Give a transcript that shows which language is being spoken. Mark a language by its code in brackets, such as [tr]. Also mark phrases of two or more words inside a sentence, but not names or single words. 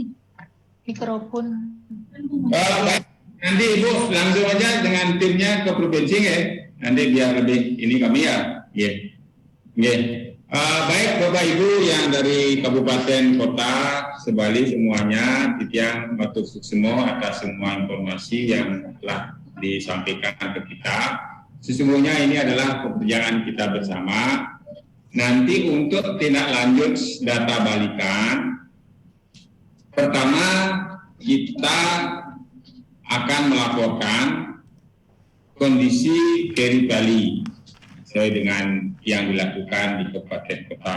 [id] Mikrofon. Baik. Nanti Ibu langsung aja dengan timnya ke provinsi ya. Nanti biar lebih ini kami ya. Baik Bapak Ibu yang dari kabupaten kota Sebali semuanya, [ban] Titiang matur suksema [id] atas semua informasi yang telah disampaikan ke kita. Sesungguhnya ini adalah pekerjaan kita bersama. Nanti untuk tindak lanjut data balikan, pertama kita akan melaporkan kondisi Peripali sesuai dengan yang dilakukan di kabupaten kota.